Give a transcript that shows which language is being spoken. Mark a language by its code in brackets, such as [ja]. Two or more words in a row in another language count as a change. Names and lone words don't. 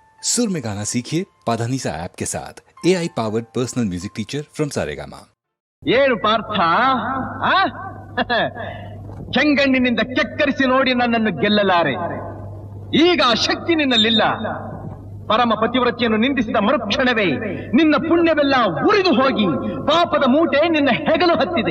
[hi] सुर में गाना सीखिए पाधानीसा ऐप के साथ [en] AI powered personal music teacher from [hi] सारेगामा। [kn] ಏನು ಪಾರ್ಥ ಕೆಂಗಣ್ಣಿನಿಂದ ಕೆಕ್ಕರಿಸಿ ನೋಡಿ ನನ್ನನ್ನು ಗೆಲ್ಲಲಾರೆ. ಈಗ ಆ ಶಕ್ತಿ ನಿನ್ನಲ್ಲಿಲ್ಲ. ಪರಮ ಪತಿವ್ರತೆಯನ್ನು ನಿಂದಿಸಿದ ಮರುಕ್ಷಣವೇ ನಿನ್ನ ಪುಣ್ಯವೆಲ್ಲ ಉರಿದು ಹೋಗಿ ಪಾಪದ ಮೂಟೆ ನಿನ್ನ ಹೆಗಲು ಹತ್ತಿದೆ.